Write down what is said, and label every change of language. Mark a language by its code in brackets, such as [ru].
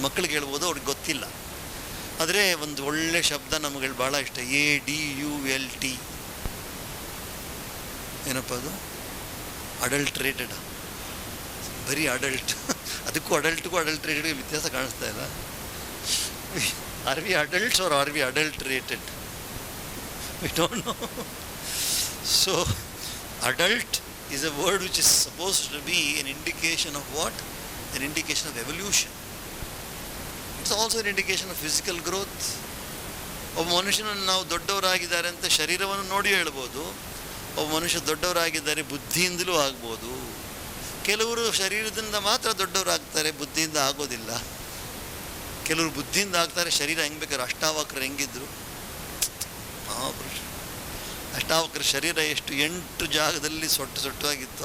[kn] ಮಕ್ಕಳಿಗೆ ಹೇಳ್ಬೋದು, ಅವ್ರಿಗೆ ಗೊತ್ತಿಲ್ಲ. ಆದರೆ ಒಂದು ಒಳ್ಳೆ ಶಬ್ದ ನಮಗೆ ಭಾಳ ಇಷ್ಟ, ADULT. ಏನಪ್ಪ ಅದು? ಅಡಲ್ಟ್ರೇಟೆಡ್. ಬರೀ ಅಡಲ್ಟ್. ಅದಕ್ಕೂ ಅಡಲ್ಟ್ಗೂ ಅಡಲ್ಟ್ರೇಟೆಡ್ಗೆ ವ್ಯತ್ಯಾಸ ಕಾಣಿಸ್ತಾ ಇಲ್ಲ. [en] Are we adults are are we adulterated? We don't know. So adult is a word which is supposed to be an indication of what? An indication of evolution. It's also an indication of physical growth. [kn] ಒಬ್ಬ ಮನುಷ್ಯನನ್ನು ನಾವು ದೊಡ್ಡವರಾಗಿದ್ದಾರೆ ಅಂತ ಶರೀರವನ್ನು ನೋಡಿ ಹೇಳ್ಬೋದು. ಒಬ್ಬ ಮನುಷ್ಯ ದೊಡ್ಡವರಾಗಿದ್ದಾರೆ ಬುದ್ಧಿಯಿಂದಲೂ ಆಗ್ಬೋದು. ಕೆಲವರು ಶರೀರದಿಂದ ಮಾತ್ರ ದೊಡ್ಡವರಾಗ್ತಾರೆ, ಬುದ್ಧಿಯಿಂದ ಆಗೋದಿಲ್ಲ. ಕೆಲವರು ಬುದ್ಧಿಯಿಂದ ಆಗ್ತಾರೆ, ಶರೀರ ಹೆಂಗೆ ಬೇಕಾದ್ರೆ. ಅಷ್ಟಾವಕ್ರರು ಹೆಂಗಿದ್ರು? ಮಹಾಪುರುಷ ಅಷ್ಟಾವಕ್ರ ಶರೀರ ಎಷ್ಟು 8 ಜಾಗದಲ್ಲಿ ಸೊಟ್ಟಾಗಿತ್ತು.